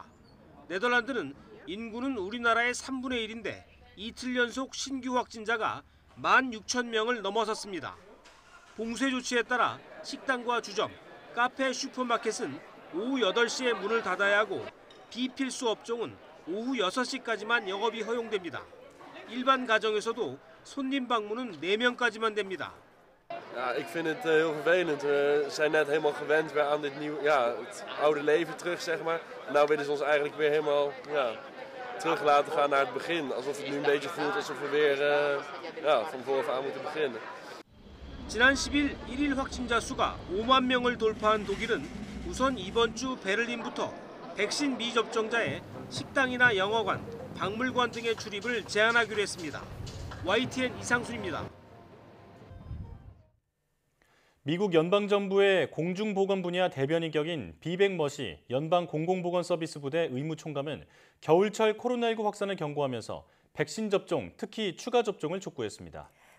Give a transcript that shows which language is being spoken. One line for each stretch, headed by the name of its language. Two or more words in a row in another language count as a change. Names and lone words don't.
Korean: 네덜란드는 인구는 우리나라의 3분의 1인데 이틀 연속 신규 확진자가 16,000명을 넘어섰습니다. 봉쇄 조치에 따라 식당과 주점, 카페, 슈퍼마켓은 오후 8시에 문을 닫아야 하고 비필수 업종은 오후 6시까지만 영업이 허용됩니다. 일반 가정에서도 손님 방문은 4명까지만 됩니다.
Dutch: Ja, ik vind het heel vervelend. We zijn net helemaal gewend weer aan dit nieuwe, het oude leven terug, zeg maar. En nu willen ze ons eigenlijk weer helemaal terug laten gaan naar het begin. Alsof het nu een beetje voelt alsof we weer van vooraf aan moeten beginnen.
Korean: 지난 10일 1일 확진자 수가 5만 명을 돌파한 독일은 우선 이번 주 베를린부터 백신 미접종자의 식당이나 영화관, 박물관 등의 출입을 제한하기로 했습니다. YTN 이상순입니다. 미국 연방정부의 공중보건 분야 대변인 격인 비백 머시 연방공공보건서비스부대 의무총감은 겨울철 코로나19 확산을 경고하면서 백신 접종, 특히 추가 접종을 촉구했습니다.